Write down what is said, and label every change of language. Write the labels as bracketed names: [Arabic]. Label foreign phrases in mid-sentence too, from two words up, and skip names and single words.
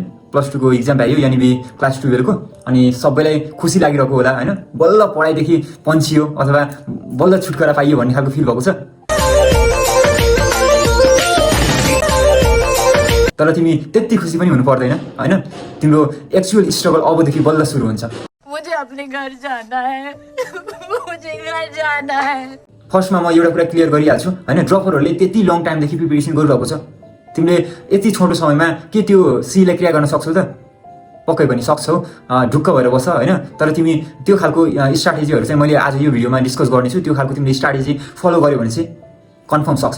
[Nepali] प्लस 2 को इक्जाम भयो, यानि क्लास 12 को। अनि सबैलाई खुसी लागिरहेको होला होइन, बल्ल पढाइदेखि पन्छियो अथवा बल्ल छुटकारा पाइयो भन्ने खालको फिल भएको छ। तर तिमी त्यति खुसी पनि हुनु पर्दैन होइन। तिम्रो [English] actual struggle [Nepali] अबदेखि बल्ल सुरु हुन्छ। [Hindi] मुझे अपने घर जाना है, मुझे घर जाना है। [Nepali] फर्स्टमा म एउटा कुरा क्लियर गरिहाल्छु होइन, ड्रपरहरूले त्यति [English] long time [Nepali] प्रिपेरेसन गरिरहेको छ। तिमीले यति छोटो समयमा के त्यो सीलाई क्रिया गर्न सक्छौ त? पक्कै पनि सक्छौ, ढुक्क भएर बस होइन। तर तिमी त्यो खालको स्ट्राटेजीहरू चाहिँ मैले आज यो भिडियोमा डिस्कस गर्नेछु। त्यो खालको तिमीले स्ट्राटेजी फलो गर्यो भने चाहिँ कन्फर्म सक्छौ।